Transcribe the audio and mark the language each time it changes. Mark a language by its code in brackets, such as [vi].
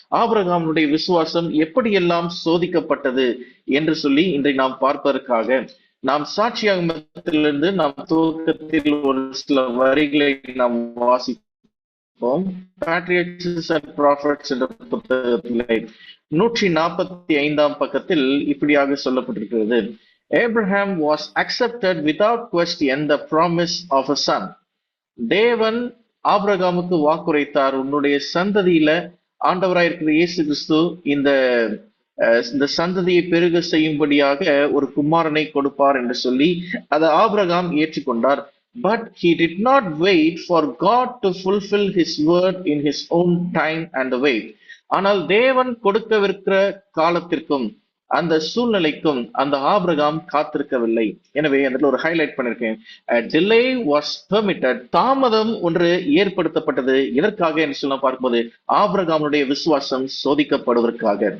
[ta] ஆபிரகாமுடைய விசுவாசம் எப்படியெல்லாம் சோதிக்கப்பட்டது என்று சொல்லி இன்றை நாம் பார்ப்பதற்காக நாம் சாட்சியாகமத்திலிருந்து நாம் துவக்கத்தில் ஒரு சில வரிகளை நாம் வாசிப்போம். பேட்ரியாட்ஸ் அண்ட் ப்ராஃபட்ஸ் என்ற புத்தகத்திலே 145ஆம் பக்கத்தில் இப்படியாக சொல்லப்பட்டிருக்கிறது. [en] Abraham was accepted without question the promise of a son. [ta] தேவன் ஆபிரகாமுக்கு வாக்குரைத்தார், உன்னுடைய சந்ததியில ஆண்டவராயிருக்கிற இயேசு கிறிஸ்து இந்த சந்ததியை பெருக செய்யும்படியாக ஒரு குமாரனை கொடுப்பார் என்று சொல்லி அதை ஆபிரகாம் ஏற்றுக்கொண்டார். [en] But he did not wait for God to fulfill his word in his own time and way. [ta] ஆனால் தேவன் கொடுக்கவிருக்கிற காலத்திற்கும் அந்த சூழ்நிலைக்கும் அந்த ஆபிரகாம் காத்திருக்கவில்லை. எனவே அதில் ஒரு ஹைலைட் பண்ணிருக்கேன். [en] delay was permitted. [ta] தாமதம் ஒன்று ஏற்படுத்தப்பட்டது. எதற்காக என்று சொல்ல பார்க்கும்போது ஆபிரகாமுடைய விசுவாசம் சோதிக்கப்படுவதற்காக.